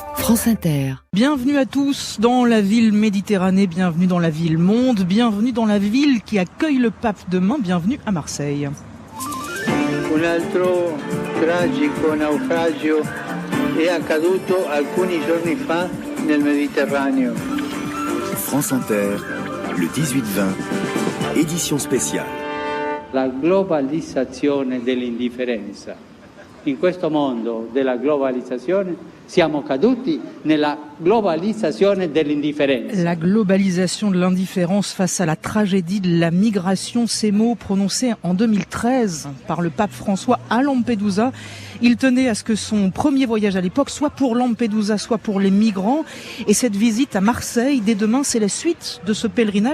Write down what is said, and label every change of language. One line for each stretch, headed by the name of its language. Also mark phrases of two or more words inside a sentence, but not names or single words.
French: France Inter. Bienvenue à tous dans la ville Méditerranée, bienvenue dans la ville Monde, bienvenue dans la ville qui accueille le pape demain, bienvenue à Marseille.
Italian: Un altro tragico naufragio è accaduto alcuni giorni fa nel Mediterraneo.
French: France Inter, le 18-20, édition spéciale.
Italian: La globalizzazione dell'indifferenza. In questo mondo della globalizzazione siamo caduti nella globalizzazione dell'indifferenza.
French: La globalisation de l'indifférence face à la tragédie de la migration, ces mots prononcés en 2013 par le pape François à Lampedusa. Il tenait à ce que son premier voyage à l'époque soit pour Lampedusa, soit pour les migrants. Et cette visite à Marseille, dès demain, c'est la suite de ce pèlerinage.